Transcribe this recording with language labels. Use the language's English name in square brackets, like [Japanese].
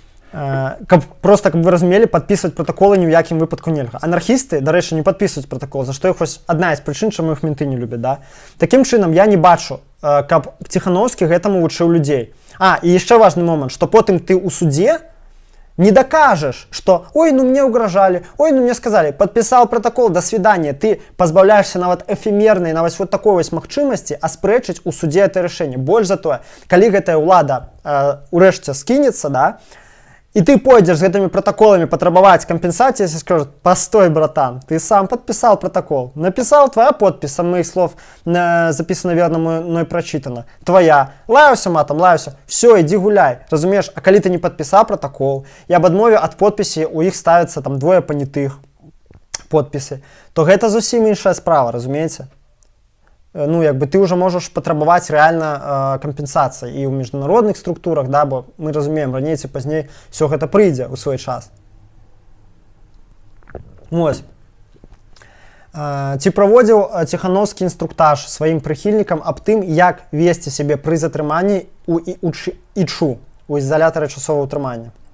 [Belarusian] Просто, каб вы разумелі, падпісваць пратаколы ні ў якім выпадку нельга. Анархісты, дарэчы, не падпісваюць пратакол, за што іх вось адна з прычын, чаму іх менты не любяць, да. Такім чынам, я не бачу, каб Ціхановскі гэтаму вучыў людзей. І яшчэ важны момант, што потым ты ў судзе [Russian] Не докажешь, что ой, ну мне угрожали, ой, ну мне сказали, подписал протокол, до свидания. [Belarusian] Ты позбавляешься нават эфемерной, нават вот такой вось магчымасці аспрэчыць у суде это рашэнне. Больш за тое, калі гэтая ўлада урэшце скінецца, [Russian] да, и ты пойдешь с этими протоколами потребовать компенсации, если скажут, постой, братан, ты сам подписал протокол, написал, твоя подпись, со моих слов записано верно, мной прочитано, твоя, лаюся матом, лаюся, все, иди гуляй, разумеешь, а коли ты не подписал протокол, и об адмове от подписи у их ставится там двое понятых подписи, то это зусім іншая справа, разумеете? [Belarusian] Ну, як бы ты уже можешь патрабаваць рэальна кампенсацыі і ў міжнародных структурах, да, бо мы разумеем, раней ці пазней все гэта прыйдзе ў свой час. Вось. Ці праводзіў Ціхановскі інструктаж сваім прыхільнікам аб тым, як весці сябе пры затрыманні у ІЧУ, у ізалятары часовага ўтрымання?